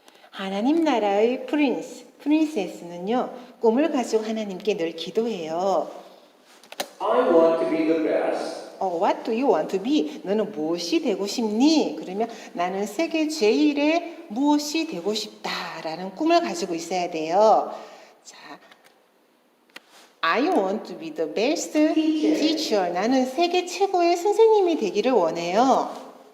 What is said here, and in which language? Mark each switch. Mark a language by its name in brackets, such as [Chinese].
[Korean] 하나님 나라의 프린세스는요, 꿈을 가지고 하나님께 늘 기도해요. [English] I want to be the best What do you want to be? [Korean] 너는 무엇이 되고 싶니? 그러면 나는 세계 제일의 무엇이 되고 싶다라는 꿈을 가지고 있어야 돼요. [English] 자, I want to be the best teacher. [Korean] 나는 세계 최고의 선생님이 되기를 원해요.